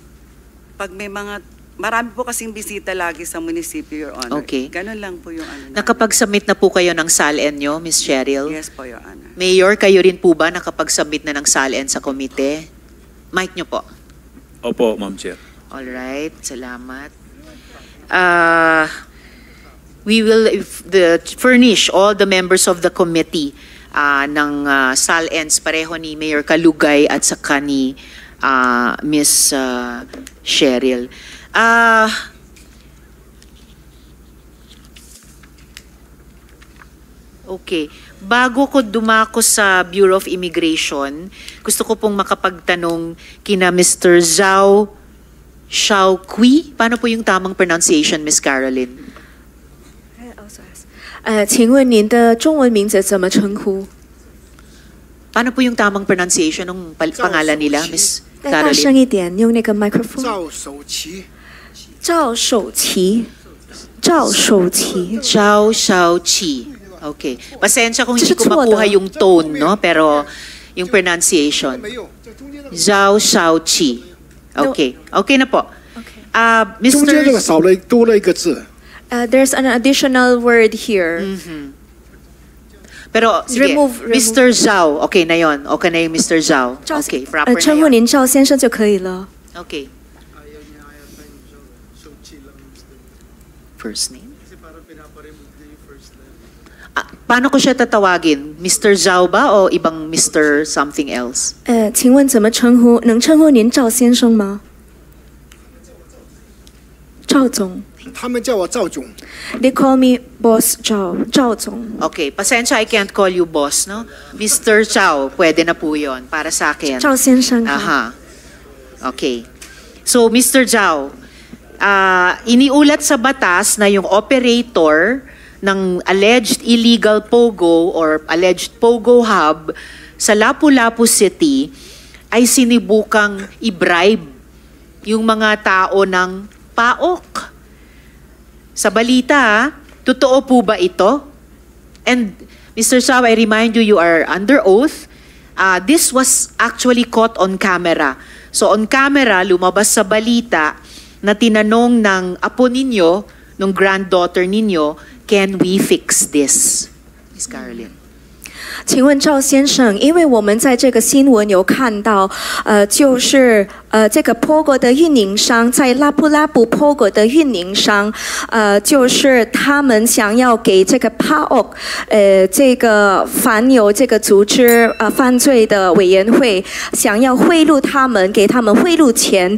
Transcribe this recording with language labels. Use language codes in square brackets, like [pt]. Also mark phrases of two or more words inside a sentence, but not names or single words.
[tl] Pag may mga, marami po kasing bisita lagi sa munisipyo, Your Honor. Okay. Ganun lang po yung ano. namin. Nakapag-submit na po kayo ng SALN nyo, Ms. Cheryl? Yes po, Your Honor. Mayor, kayo rin po ba nakapag-submit na ng SALN sa komite? Mic nyo po. Opo, Ma'am Chair. Alright, salamat. [en] We will furnish all the members of the committee [tl] ng SALNs pareho ni Mayor Kalugay at saka ni Ms. Cheryl. Okay. Bago ko dumako sa Bureau of Immigration, gusto ko pong makapagtanong kina Mr. Zhao Xiaoqui. Paano po yung tamang pronunciation, Ms. Caroline? [zh] 请问您的中文名字怎么称呼？ [tl] Paano po yung tamang pronunciation ng pangalan nila, Ms. [zh] 再大声 [tl] Caroline? [zh] 一点，用那个麦克风。赵守奇，赵守奇，赵守奇， [tl] Zhao Xiaoqi. Okay. Pasensya kung hindi ko [zh] 这是错的。 [tl] makuha yung tone, no? Pero yung pronunciation. [zh] 没有，在中间那个 [tl] Zhao Xiaoqi. Okay. Okay na po. [zh] 中间这个 Mr. 少了多了一个字， [en] There's an additional word here. [tl] Pero, sige, [en] Remove. [tl] Mr. Zhao. Okay na yon. Okay na yung Mr. Zhao. [zh] 赵 [tl] Okay, proper na [zh] 称呼 [tl] yun. [zh] 您赵先生就可以了。 [en] Okay. First name? [tl] Paano ko siya tatawagin? Mr. Zhao ba o ibang Mr. [en] something else? [zh] 请问怎么称呼？能称呼您赵先生吗？赵总他们叫我赵总， [en] ，They call me Boss 赵，赵总。 [tl] Okay, pasensya, [en] I can't call you boss, no? Mr. [tl] Zhao, pwede na po yun para sa akin. [zh] 赵先生好。 [tl] Aha. Okay. So, Mr. Zhao, iniulat sa batas na yung operator ng alleged illegal POGO or alleged POGO hub sa Lapu-Lapu City ay sinibukang i-bribe yung mga tao ng PAOK. Sa balita, totoo po ba ito? [en] And Mr. Zhao, I remind you, you are under oath. This was actually caught on camera. So on camera, [tl] lumabas sa balita na tinanong ng apo ninyo, ng granddaughter ninyo, [en] can we fix this? [tl] Miss Caroline. [zh] 请问赵先生，因为我们在这个新闻有看到，就是这个 POGO 的运营商在拉布拉布 POGO 的运营商，就是他们想要给这个 PAOK， 这个反有这个组织犯罪的委员会，想要贿赂他们，给他们贿赂钱。